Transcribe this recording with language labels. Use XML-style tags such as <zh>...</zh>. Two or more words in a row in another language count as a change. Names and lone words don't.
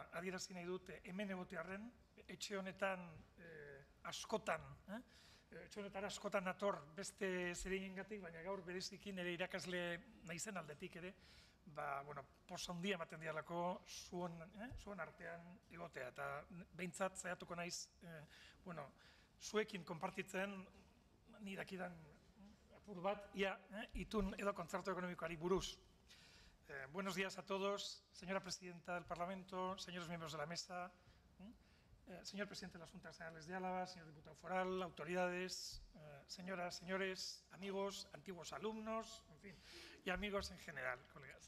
<eu>adierazi nahi dut hemen egotearren, etxe honetan askotan, etxe honetan askotan nator beste zeregingatik, baina gaur bereziki nire irakasle naizen aldetik ere, posa handia ematen dialako zuen artean egotea, eta behintzat zaiatuko naiz, zuekin konpartitzen nidakidan apur bat, itun edo kontzertu ekonomikoari buruz.</eu> <es>Buenos días a todos, señora presidenta del Parlamento, señores miembros de la mesa, señor presidente de las Juntas Generales de Álava, señor diputado foral, autoridades, señoras, señores, amigos, antiguos alumnos, en fin, y amigos en general, colegas.</es>